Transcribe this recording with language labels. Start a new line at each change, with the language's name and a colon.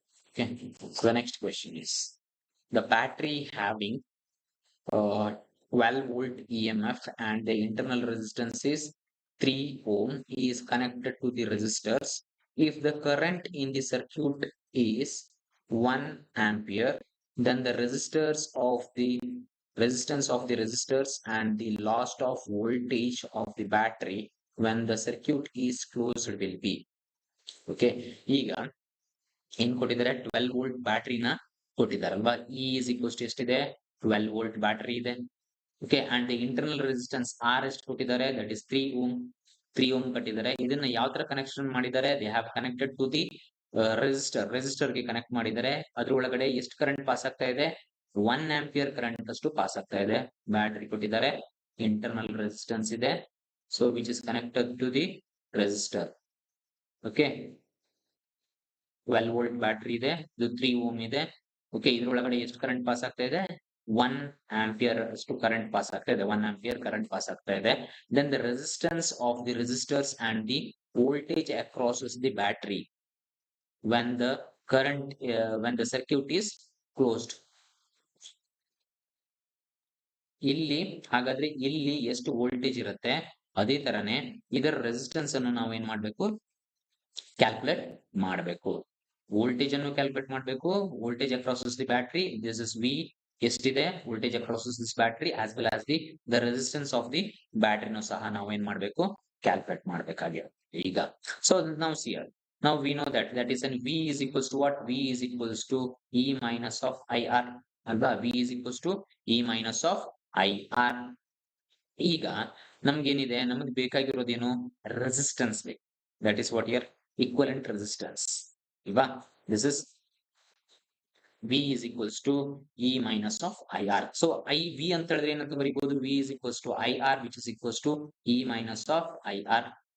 English: Okay, so the next question is, the battery having 12 volt EMF and the internal resistance is 3 ohm is connected to the resistors. If the current in the circuit is 1 ampere, then the resistance of the resistors and the loss of voltage of the battery when the circuit is closed will be.
Kannada: Okay, ಈಗ ಏನ್ ಕೊಟ್ಟಿದ್ದಾರೆ, 12 volt ಬ್ಯಾಟ್ರಿನ ಕೊಟ್ಟಿದ್ದಾರಲ್ವಾ. E is equals to ಎಷ್ಟಿದೆ, 12 volt battery ಇದೆ. Okay, and internal resistance R ಎಷ್ಟು ಕೊಟ್ಟಿದ್ದಾರೆ, that is 3 ohm ಕಟ್ಟಿದ್ದಾರೆ. ಇದನ್ನ ಯಾವ ತರ ಕನೆಕ್ಷನ್ ಮಾಡಿದ್ದಾರೆ,
English: they have connected to the resistor
Kannada: ಗೆ ಕನೆಕ್ಟ್ ಮಾಡಿದ್ದಾರೆ. ಅದ್ರೊಳಗಡೆ ಎಷ್ಟು ಕರೆಂಟ್ ಪಾಸ್ ಆಗ್ತಾ ಇದೆ, 1 ಆಂಪಿಯರ್ ಕರೆಂಟ್ ಅಷ್ಟು ಪಾಸ್ ಆಗ್ತಾ ಇದೆ. ಬ್ಯಾಟರಿ ಕೊಟ್ಟಿದ್ದಾರೆ, ಇಂಟರ್ನಲ್ ರೆಸಿಸ್ಟೆನ್ಸ್ ಇದೆ,
English: So which is connected to the resistor.
Kannada: Okay, 12 volt battery ಇದೆ, ಇದು 3 ಓಮ್ ಇದೆ. ಓಕೆ, ಇದ್ರೊಳಗಡೆ ಎಷ್ಟು ಕರೆಂಟ್ ಪಾಸ್ ಆಗ್ತಾ ಇದೆ, 1 ಆಂಪಿಯರ್ ಅಷ್ಟು ಕರೆಂಟ್ ಪಾಸ್ ಆಗ್ತಾ ಇದೆ, 1 ಆಂಪಿಯರ್ ಕರೆಂಟ್ ಪಾಸ್ ಆಗ್ತಾ ಇದೆ.
English: Then the resistance of the resistors and the voltage across the battery when the current when the circuit is closed.
Kannada: ಇಲ್ಲಿ ಹಾಗಾದ್ರೆ ಇಲ್ಲಿ ಎಷ್ಟು ವೋಲ್ಟೇಜ್ ಇರುತ್ತೆ, ಅದೇ ತರನೇ ಇದರ ರೆಸಿಸ್ಟೆನ್ಸ್ ಅನ್ನು ನಾವು ಏನ್ ಮಾಡ್ಬೇಕು, ಕ್ಯಾಲ್ಕುಲೇಟ್ ಮಾಡಬೇಕು. ವೋಲ್ಟೇಜ್ ಅನ್ನು ಕ್ಯಾಲ್ಕುಲೇಟ್ ಮಾಡಬೇಕು,
English: voltage across the battery,
Kannada: this is V ಎಷ್ಟಿದೆ voltage across this battery as well as the resistance of the ಬ್ಯಾಟರಿನೂ ಸಹ ನಾವು ಏನ್ ಮಾಡ್ಬೇಕು, ಕ್ಯಾಲ್ಕುಲೇಟ್ ಮಾಡ್ಬೇಕಾಗಿರುತ್ತೆ. ಈಗ ಸೊ ನಾವು
English: ಸಿಯರ್ now we know that is an V is equals to what, V is equals to E minus of IR ಅಲ್ವಾ, V is equals to E minus of IR.
Kannada: ಈಗ ನಮ್ಗೇನಿದೆ, ನಮಗೆ ಬೇಕಾಗಿರೋದೇನು, resistance ಬೇಕು,
English: that is what your equivalent resistance
Kannada: ಇಲ್ವಾ. This is
English: V is equals to E minus of I R. So I V
Kannada: ಅಂತ ಹೇಳಿದ್ರೆ ಏನಂತ ಬರೀಬಹುದು,
English: V is equals to I R which is equals to E minus of I R.